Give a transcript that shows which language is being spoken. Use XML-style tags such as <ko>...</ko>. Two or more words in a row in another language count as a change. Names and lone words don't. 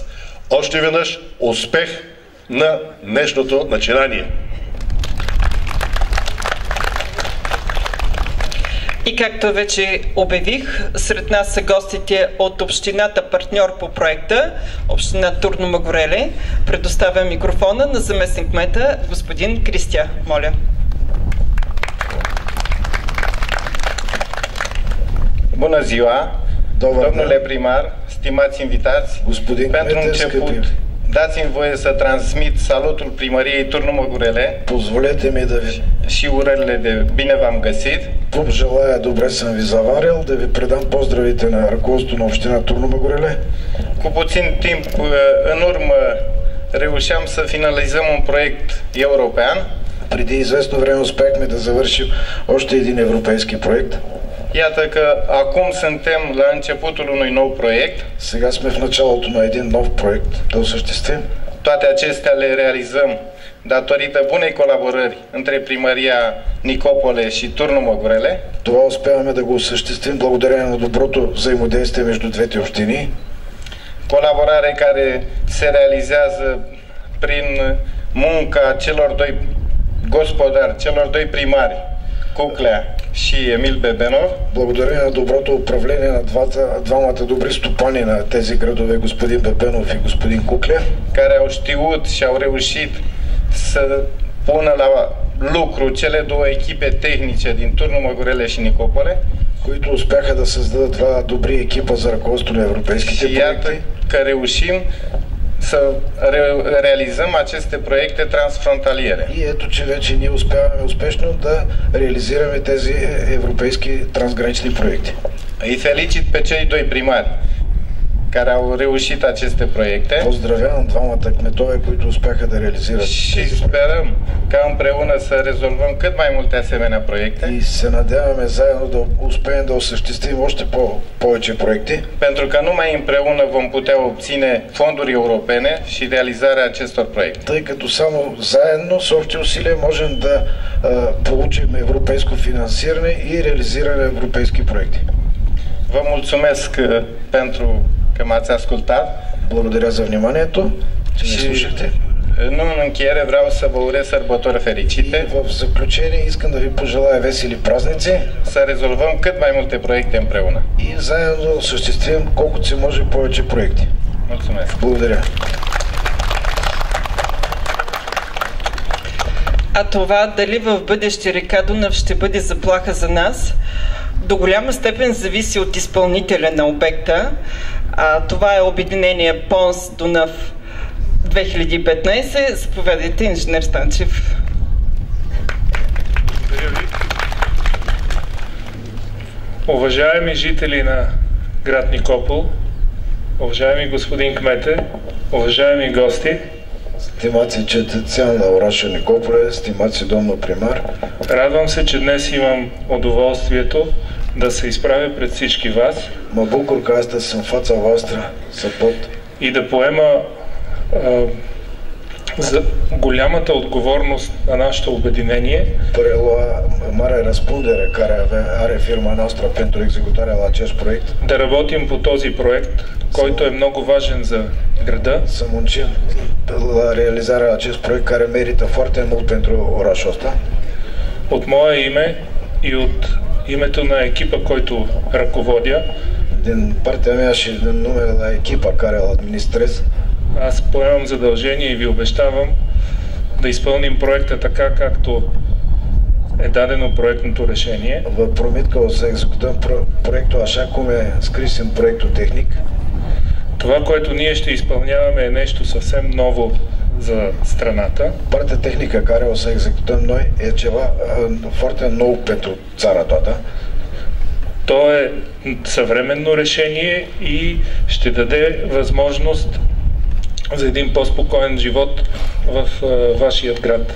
<bg>Още веднъж успех на днешното начинание! И както вече обявих, сред нас са гостите от общината партньор по проекта, община Турну Мъгуреле. Предоставя микрофона на заместник кмета господин Кристия. Моля.</bg> <ro>Bună ziua, domnule primar, stimați invitați. Pentru început, dați-mi voie să transmit salutul primăriei Turnu Măgurele și urările de bine v-am găsit.</ro> <bg>Желая добре съм ви заварил, да ви предам поздравите на ръководството на община Турну Мъгуреле.</bg> <ro>Cu puțin timp în urmă reușeam să finalizăm un proiect european.</ro> <bg>Преди известно време успяхме да завършим още един европейски проект.</bg> <ro>Iată că acum suntem la începutul unui nou proiect.</ro> <bg>Сега сме в началото на един нов проект да осъществим.</bg> <ro>Toate acestea le realizăm datorită bunei colaborări între primăria Nicopole și Turnu Măgurele.</ro> <bg>Това успяваме да го осъществим благодарение на доброто взаимодействие между двете общини.</bg> <ro>Colaborare care se realizează prin munca celor doi gospodari, celor doi primari, Cuclea și Emil Bebenov.</ro> <bg>Благодарение на доброто управление на двамата добри стопани на тези градове, господин Бебенов и господин Кукле,</bg> <ro>care au știut și au reușit să pună la lucru cele două echipe tehnice din Turnu Măgurele și Nicopole,</ro> <bg>които успяха да създадат два добри екипа за ръководство на европейските</bg> <ro>și iată</ro> <bg>проекти.</bg> <ro>că reușim să realizăm aceste proiecte transfrontaliere.</ro> <bg>И ето, че вече ние успяваме успешно да реализираме тези европейски трансгранични проекти.</bg> <ro>Îi felicit pe cei doi primari care au reușit aceste proiecte.</ro> <bg>Поздравявам двамата кметове, които успяха да реализират</bg> <ro>Și</ro> <bg>тези</bg> <ro>sperăm ca împreună să rezolvăm cât mai multe asemenea proiecte.</ro> <bg>и се надяваме заедно да успеем да осъществим още повече проекти.</bg> <ro>Pentru că numai împreună vom putea obține fonduri europene și realizarea acestor proiecte.</ro> <bg>Тъй като само заедно с общи усилия можем да получим европейско финансиране и реализиране на европейски проекти.</bg> <ro>Vă mulțumesc pentru că m-ați ascultat.</ro> <bg>Благодаря за вниманието, че ме слушахте.</bg> <ro>În încheiere vreau să vă urez sărbători fericite.</ro> <bg>В заключение искам да ви пожелая весели празници.</bg> <ro>Să rezolvăm cât mai multe proiecte împreună.</ro> <bg>И заедно да осъществим колкото се може повече проекти.</bg> <ro>Mulțumesc.</ro> <bg>Благодаря. А това дали в бъдеще река Дунав ще бъде заплаха за нас, до голяма степен зависи от изпълнителя на обекта. Това е обединение Понс Дунав 2015. Заповядайте, инженер Станчев. Благодаря ви. Уважаеми жители на град Никопол, уважаеми господин кмете, уважаеми гости,</bg> <ro>Стимации cetățean la orașul Nicopole, stimați domnul primar.</ro> <bg>Радвам се, че днес имам удоволствието да се изправя пред всички вас.</bg> <ro>Mă bucur că astăzi sunt în fața voastră să pot</ro> <bg>И да поема за голямата отговорност на нашето обединение.</bg> <ro>prelua mare răspundere care are firma noastră pentru executarea la acest proiect.</ro> <bg>Да работим по този проект, който е много важен за града.</bg> <ro>Să muncim la realizarea acest proiect care merită foarte mult pentru orașul ăsta.</ro> <bg>От мое име и от името на екипа, който ръководя,</bg> <ro>Din partea mea și din numele la echipa care îl administrez,</ro> <bg>аз поемам задължение и ви обещавам да изпълним проекта така, както е дадено проектното решение.</bg> <ro>vă promit că o să executăm proiectul așa cum e scris în proiectul tehnic.</ro> <bg>Това, което ние ще изпълняваме, е нещо съвсем ново за страната.</bg> <ro>Partea tehnică care o să executăm noi e ceva foarte nou pentru țara toată.</ro> <bg>То е съвременно решение и ще даде възможност за един по-спокоен живот в вашия град.</bg>